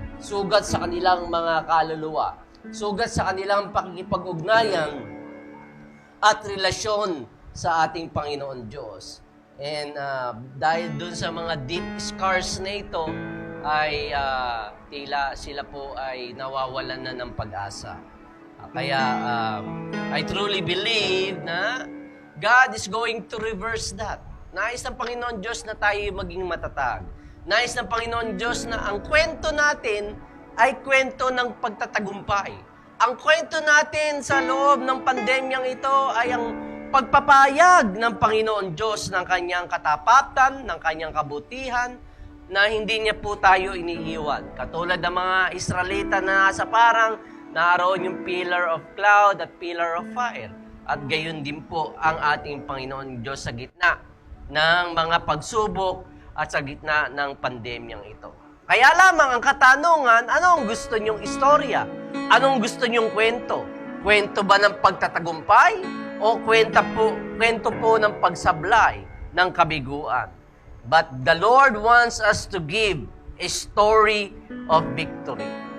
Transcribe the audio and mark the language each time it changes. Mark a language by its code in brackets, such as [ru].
[tl] Sugat sa kanilang mga kaluluwa, sugat sa kanilang pakikipag-ugnayan at relasyon sa ating Panginoon Diyos. And dahil dun sa mga [en] deep scars [tl] na ito, ay tila sila po ay nawawalan na ng pag-asa. Kaya [en] I truly believe na God is going to reverse that. [tl] Nais ng Panginoon Diyos na tayo maging matatag. Nais ng Panginoon Diyos na ang kwento natin ay kwento ng pagtatagumpay. Ang kwento natin sa loob ng pandemyang ito ay ang pagpapayag ng Panginoon Diyos ng kanyang katapatan, ng kanyang kabutihan, na hindi niya po tayo iniiwan. Katulad ng mga Israelita na nasa parang, naroon yung [en] pillar of cloud [tl] at [en] pillar of fire. [tl] At gayon din po ang ating Panginoon Diyos sa gitna ng mga pagsubok at sa gitna ng pandemyang ito. Kaya lamang ang katanungan, anong gusto niyong istorya? Anong gusto niyong kwento? Kwento ba ng pagtatagumpay? O kwento po ng pagsablay ng kabiguan? [en] But the Lord wants us to give a story of victory.